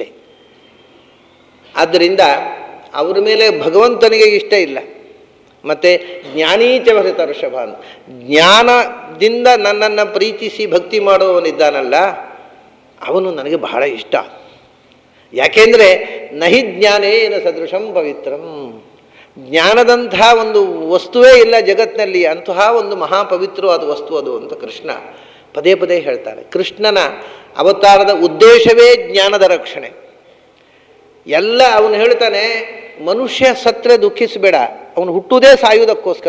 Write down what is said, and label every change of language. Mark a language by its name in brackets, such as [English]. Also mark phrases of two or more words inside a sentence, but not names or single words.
[Kannada] ಆದ್ದರಿಂದ ಅವ್ರ ಮೇಲೆ ಭಗವಂತನಿಗೆ ಇಷ್ಟ ಇಲ್ಲ. ಮತ್ತು [Sanskrit] ಜ್ಞಾನೀಚ ಭರಿತ ಋಷಭ [Kannada] ಅಂತ, ಜ್ಞಾನದಿಂದ ನನ್ನನ್ನು ಪ್ರೀತಿಸಿ ಭಕ್ತಿ ಮಾಡುವವನಿದ್ದಾನಲ್ಲ ಅವನು ನನಗೆ ಬಹಳ ಇಷ್ಟ. [Sanskrit] ಯಾಕೆಂದರೆ ನಹಿ ಜ್ಞಾನೇನ ಸದೃಶಂ ಪವಿತ್ರಂ, [Kannada] ಜ್ಞಾನದಂಥ ಒಂದು ವಸ್ತುವೇ ಇಲ್ಲ ಜಗತ್ತಿನಲ್ಲಿ, ಅಂತಹ ಒಂದು ಮಹಾಪವಿತ್ರವಾದ ವಸ್ತು ಅದು ಅಂತ ಕೃಷ್ಣ ಪದೇ ಪದೇ ಹೇಳ್ತಾರೆ. ಕೃಷ್ಣನ ಅವತಾರದ ಉದ್ದೇಶವೇ ಜ್ಞಾನದ ರಕ್ಷಣೆ. ಎಲ್ಲ ಅವನು ಹೇಳ್ತಾನೆ, ಮನುಷ್ಯ ಸತ್ತರೆ ದುಃಖಿಸಬೇಡ, ಅವನು ಹುಟ್ಟುವುದೇ ಸಾಯುವುದಕ್ಕೋಸ್ಕರ.